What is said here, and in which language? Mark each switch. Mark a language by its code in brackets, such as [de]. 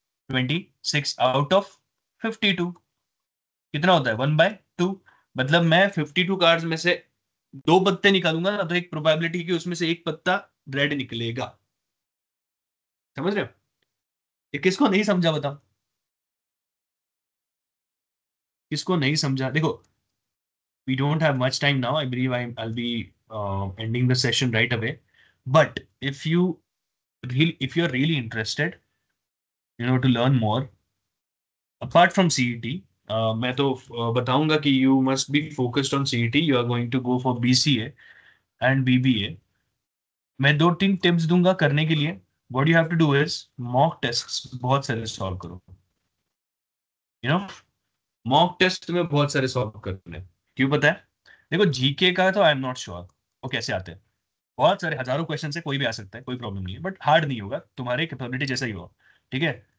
[hi] 26 out of 52 कितना होता है? 1/2। मतलब मैं 52 कार्ड्स में से दो पत्ते निकालूंगा ना, तो एक प्रोबेबिलिटी कि उसमें से एक पत्ता रेड निकलेगा। समझ रहे हो? ये किसको नहीं समझा बताओ, किसको नहीं समझा? [en] देखो, we don't have much time now. I believe I'll be ending the session right away. But if you're really interested, to learn more apart from CET, मैं तो बताऊंगा कि you must be focused on CET. You are going to go for BCA and BBA. [hi] मैं 2-3 tips दूंगा करने के लिए। What you have to do is mock test बहुत सारे सॉल्व करो, यू नो मॉक टेस्ट में बहुत सारे सॉल्व करने। क्यों पता है? देखो जीके का तो आई एम नॉट श्योर वो कैसे आते हैं, बहुत सारे हजारों क्वेश्चन से कोई भी आ सकता है, कोई प्रॉब्लम नहीं है, बट हार्ड नहीं होगा, तुम्हारे कैपेबिलिटी जैसा ही होगा, ठीक है।